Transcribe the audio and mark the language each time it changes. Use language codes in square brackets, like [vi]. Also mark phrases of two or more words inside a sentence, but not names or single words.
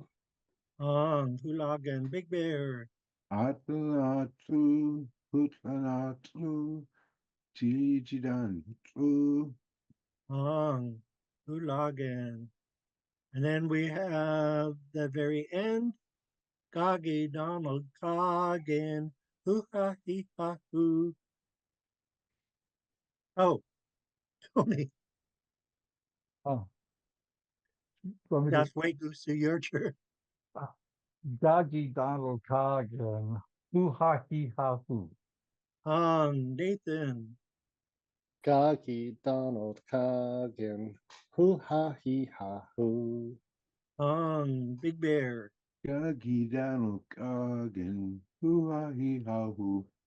[en] Hulagan, Big Bear. Atlanatlu Hutlanatlu Jijidan Tlu. Hulagan. And then we have the very end, Gagi Donald Coggin, hoo ha he ha hoo. Oh, Tony, oh. Let me that's way goosey, your turn. Doggy Donald Coggin, hoo ha he ha hoo. Nathan. Gagi Donald Coggin. Hoo ha he ha hoo. Big Bear. Gagi Donald Coggin. Hoo ha hee ha hoo.